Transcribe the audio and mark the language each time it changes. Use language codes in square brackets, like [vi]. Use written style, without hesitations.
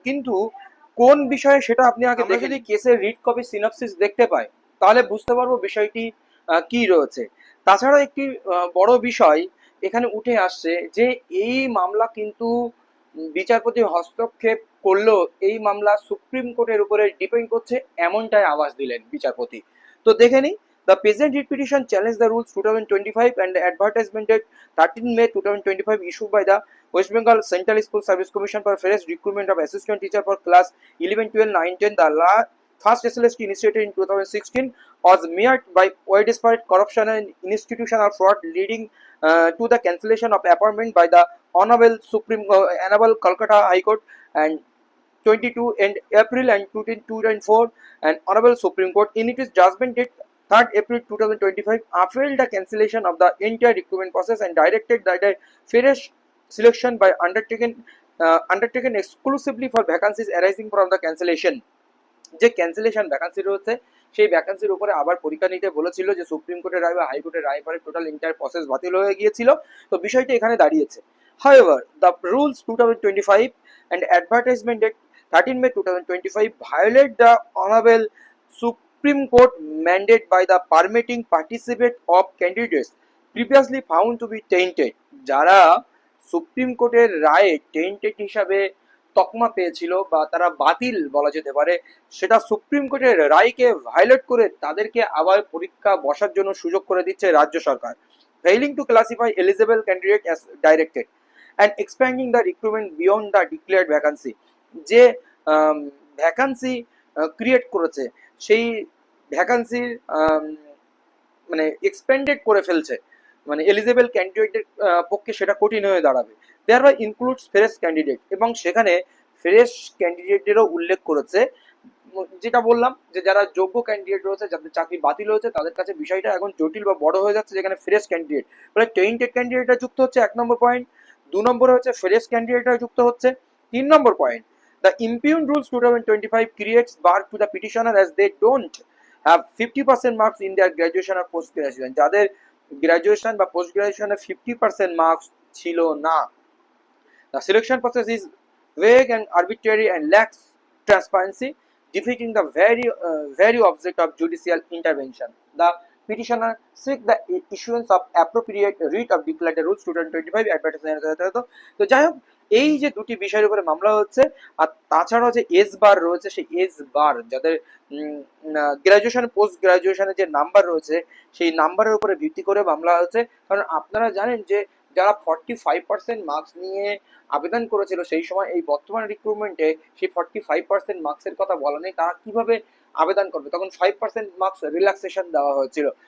[bn] কিন্তু কোন বিষয়ে সেটা আপনি আগে দেখে, যদি কেসের রিড কপি সিনপসিস দেখতে পাই তাহলে বুঝতে পারবো বিষয়টি কি রয়েছে। তাছাড়া একটি বড় বিষয় এখানে উঠে আসছে যে এই মামলা কিন্তু বিচারপতি হস্তক্ষেপ করলেও এই মামলা সুপ্রিম কোর্টের উপরে ডিপেন্ড করছে, এমনটাই আভাস দিলেন বিচারপতি। তো দেখে নিই। [en] The present writ petition challenged the rules 2025 and the advertisement date 13 May 2025 issued by the West Bengal Central School Service Commission for fresh recruitment of assistant teacher for class 11, 12, 9, 10. The first SLST initiated in 2016 was marred by widespread corruption and institutional fraud, leading to the cancellation of appointment by the Honorable Calcutta High Court and 22 and April and 2004 and Honorable Supreme Court in its judgment date 3rd April 2025 upheld the cancellation of the entire recruitment process and directed that the fresh selection by undertaken exclusively for vacancies arising from the cancellation. [bn] যে cancellation vacancy রয়েছে সেই ভ্যাকান্সির উপরে আবার পরীক্ষা নিতে বলেছিল, যে supreme কোর্টের রায় বা হাইকোর্টের রায় পরে টোটাল এন্টায়ার প্রসেস বাতিল হয়ে গিয়েছিল। তো বিষয়টি এখানে দাঁড়িয়েছে। [en] However, the rules 2025 and advertisement date 13 May 2025 violate the Honorable Supreme Court mandate by the permitting participate of candidates previously found to be tainted. [bn] যারা সুপ্রিম কোর্টের রায়ে টেন্টেড হিসাবে তকমা পেয়েছিল বা তারা বাতিল বলা যেতে পারে, সেটা সুপ্রিম কোর্টের রায়কে ভায়োলেট করে তাদেরকে আবার পরীক্ষা বসার জন্য সুযোগ করে দিচ্ছে রাজ্য সরকার, [en] Failing to classify eligible candidate as directed and expanding the recruitment beyond the declared vacancy. [bn] যে ভ্যাকান্সি ক্রিয়েট করেছে সেই ভ্যাকান্সির মানে এক্সপেন্ডেড করে ফেলছে, মানে এলিজিবল ক্যান্ডিডেটের পক্ষে সেটা কঠিন হয়ে দাঁড়াবে। [en] thereby includes fresh candidate, [bn] এবং সেখানে ফ্রেশ ক্যান্ডিডেটেরও উল্লেখ করেছে। যেটা বললাম যে যারা যোগ্য ক্যান্ডিডেট রয়েছে, যাদের চাকরি বাতিল হয়েছে, তাদের কাছে বিষয়টা এখন জটিল বা বড় হয়ে যাচ্ছে, যেখানে ফ্রেশ ক্যান্ডিডেট বলে টেন্টেড ক্যান্ডিডেটরা যুক্ত হচ্ছে 1 নম্বর পয়েন্ট। 2 নম্বরে হচ্ছে ফ্রেশ ক্যান্ডিডেটরা যুক্ত হচ্ছে। 3 নম্বর point, [en] The impugned rules 2025 creates bar to the petitioner as they don't have 50% marks in their graduation or post graduation। [bn] যাদের গ্রাজুয়েশন বা পোস্ট গ্রাজুয়েশনে 50% মার্কস ছিল না। [en] The selection process is vague and arbitrary and lacks transparency, defeating the very object of judicial intervention. The petitioner seek the issuance of appropriate writ of declared rules 2025 advertisement। [bn] তো যাই হোক, এই যে দুটি বিষয়ের উপরে মামলা হচ্ছে, আর তাছাড়াও যে এজ বার রয়েছে, সেই এজ বার যাদের গ্রাজুয়েশন পোস্ট গ্রাজুয়েশনের যে নাম্বার রয়েছে সেই নাম্বারের উপরে ভিত্তি করে মামলা হচ্ছে। কারণ আপনারা জানেন যে যারা 45% মার্কস নিয়ে আবেদন করেছিল সেই সময়, এই বর্তমান রিক্রুটমেন্টে সেই 45% মার্কসের কথা বলা নেই, তারা কিভাবে আবেদন করবে, তখন 5% মার্কস রিল্যাক্সেশন দেওয়া হয়েছিল।